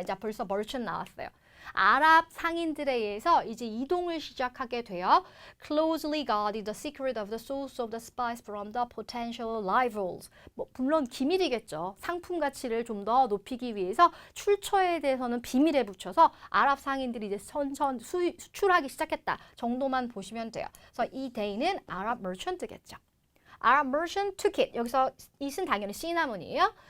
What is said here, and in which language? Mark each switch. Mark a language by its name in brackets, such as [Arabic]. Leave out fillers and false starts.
[Korean] 이제 벌써 merchant 나왔어요. 아랍 상인들에 의해서 이제 이동을 시작하게 돼요. [English] Closely guarded the secret of the source of the spice from the potential rivals. [Korean] 뭐 물론 기밀이겠죠. 상품 가치를 좀 더 높이기 위해서 출처에 대해서는 비밀에 붙여서 아랍 상인들이 이제 선선 수출하기 시작했다 정도만 보시면 돼요. 그래서 이 day는 아랍 merchant겠죠. [English] Arab merchant took it. [Korean] 여기서 it은 당연히 시나몬이에요.